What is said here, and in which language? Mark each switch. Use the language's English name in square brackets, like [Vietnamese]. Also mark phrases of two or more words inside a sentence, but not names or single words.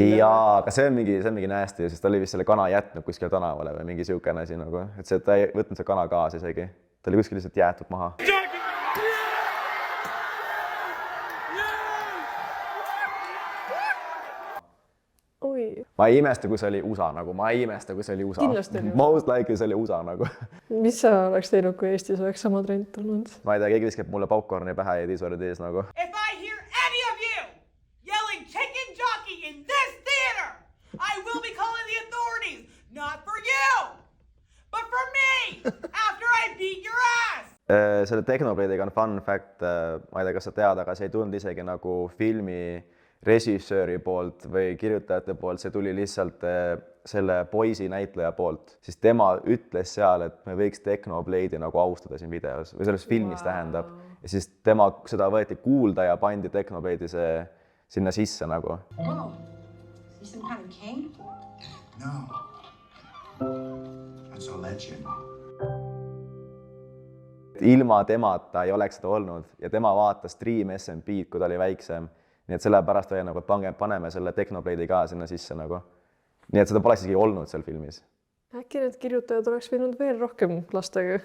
[Estonian] Jaa, aga see on mingi nästi, sest ta oli vist selle kana jätnud kuskil tänavale või mingi siukene asi nagu, et see, ta ei võtnud see kana kaasa isegi, ta oli kuskil lihtsalt jäetud maha. Ma ei imesta, kui see oli USA nagu, Kindlasti oli. [English] Most likely [Estonian] see oli USA nagu. Mis sa oleks teinud, kui Eestis oleks sama trend tulnud? Ma ei tea, keegi viskab mulle popcorni pähe ja tiisord ees nagu. [English] If I hear any of you yelling chicken jockey in this theater, I will be calling the authorities, not for you, but for me, after I beat your ass. [Estonian] Selle Technoblade'iga on [English] fun fact, [Estonian] ma ei tea, kas sa tead, aga see ei tulnud isegi nagu filmi režissööri poolt või kirjutajate poolt, see tuli lihtsalt selle poisi näitleja poolt. Siis tema ütles seal, et me võiks Technoblade'i nagu austada siin videos või selles filmis tähendab. Ja siis tema seda võeti kuulda ja pandi Technoblade'i sinna sisse nagu. [English] Whoa, is he some kind of king? No, that's a legend. [Estonian] Ilma temata ei oleks seda olnud ja tema vaatas Stream SMP-d, kui ta oli väiksem. Nii et sellepärast oli nagu, et paneme selle Technoblade'i ka sinna sisse nagu. Nii et seda pole isegi olnud seal filmis. Äkki need kirjutajad oleks võinud veel rohkem lastega?